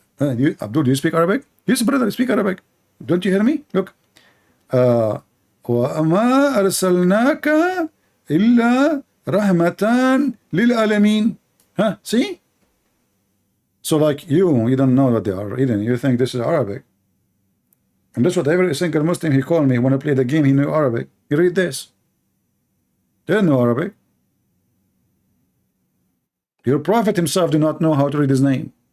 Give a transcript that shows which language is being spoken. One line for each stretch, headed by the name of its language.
English: Abdul, do you speak Arabic? Yes, brother, speak Arabic. Don't you hear me? Look.
Arabic: وما أرسلناك إلا رحمة للعالمين.
English: Huh? See? So like you don't know what they are reading. You think this is Arabic. And that's what every single Muslim he called me when I play the game, he knew Arabic. You read this. They don't know Arabic. Your prophet himself did not know how to read his name.